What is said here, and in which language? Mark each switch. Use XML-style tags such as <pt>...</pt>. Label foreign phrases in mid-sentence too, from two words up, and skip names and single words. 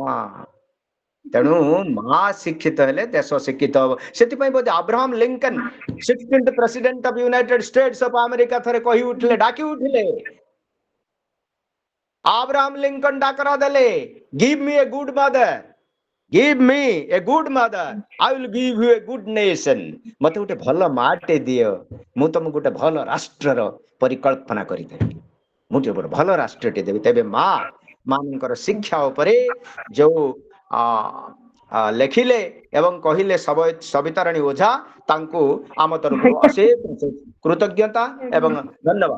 <or>ତେଣୁ ମା ଶିକ୍ଷିତ ହେଲେ ଦେଶ ଶିକ୍ଷିତ ହବ। ସେଥିପାଇଁ ବୋଧେ ଆବ୍ରାହମ ଲିଙ୍କନ</or> <en>16th president of United States of America</en> <or>ଥରେ କହି ଉଠିଲେ, ଡାକି ଉଠିଲେ, ଆବ୍ରାହମ ଲିଙ୍କନ ଡାକରା ଦେଲେ,</or> <en>give me a good mother, give me a good mother, I will give you a good nation।</en> <or>ମତେ ଗୋଟେ ଭଲ ମାଟେ ଦିଅ, ମୁଁ ତମକୁ ଗୋଟେ ଭଲ ରାଷ୍ଟ୍ରର ପରିକଳ୍ପନା କରିଦେବି, ମୁଁ ଟିକେ ଗୋଟେ ଭଲ ରାଷ୍ଟ୍ରଟେ ଦେବି। ତେବେ ମା ମାନଙ୍କର ଶିକ୍ଷା ଉପରେ ଯୋଉ ଲେଖିଲେ ଏବଂ କହିଲେ ସବିତାରାଣୀ ଓଝା, ତାଙ୍କୁ ଆମ ତରଫରୁ ଅଶେଷ କୃତଜ୍ଞତା ଏବଂ ଧନ୍ୟବାଦ।</or>